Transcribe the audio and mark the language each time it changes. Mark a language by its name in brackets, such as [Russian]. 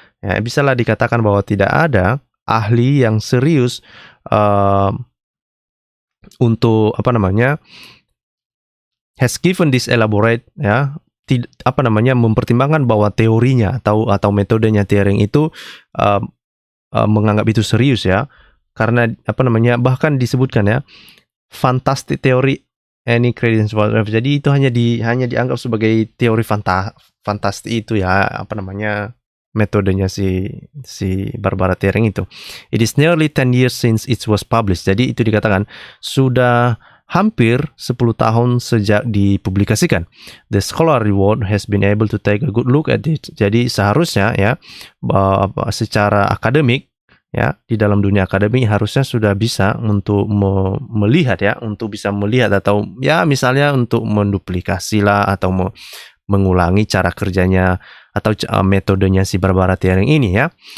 [Indonesian] Ya, bisalah dikatakan bahwa tidak ada ahli yang serius untuk [English] has given this elaborate [Indonesian] ya, mempertimbangkan bahwa teorinya atau metodenya Thiering itu menganggap itu serius ya. Karena bahkan disebutkan ya, [English] fantastic theory any credence whatsoever. [Indonesian] Jadi itu hanya dianggap sebagai teori fantastik itu ya, metodenya si Barbara Thiering itu. [English] It is nearly 10 years since it was published. [Indonesian] Jadi itu dikatakan sudah hampir 10 tahun sejak dipublikasikan. [English] The scholarly world has been able to take a good look at it. [Indonesian] Jadi seharusnya ya, secara akademik ya, di dalam dunia akademik harusnya sudah bisa untuk melihat ya, untuk bisa melihat atau ya misalnya untuk menduplikasi lah atau mengulangi cara kerjanya atau metodenya si Barbara Thiering ini ya.